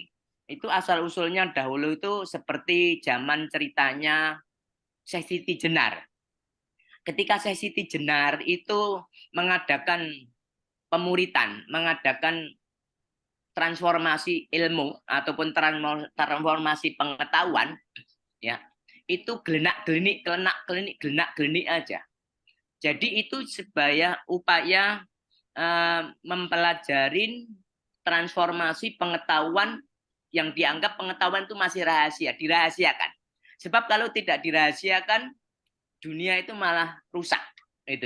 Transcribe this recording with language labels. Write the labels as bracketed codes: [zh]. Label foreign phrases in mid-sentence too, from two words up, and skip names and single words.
[id] Itu asal usulnya dahulu itu seperti zaman ceritanya Syekh Siti Jenar. Ketika Syekh Siti Jenar itu mengadakan pemuritan, mengadakan transformasi ilmu ataupun transformasi pengetahuan, ya, itu gelenak-gelenik, kelenak-gelenik, gelenak-gelenik aja. Jadi itu sebagai upaya mempelajarin transformasi pengetahuan yang dianggap pengetahuan itu masih rahasia, dirahasiakan. Sebab kalau tidak dirahasiakan, dunia itu malah rusak, itu.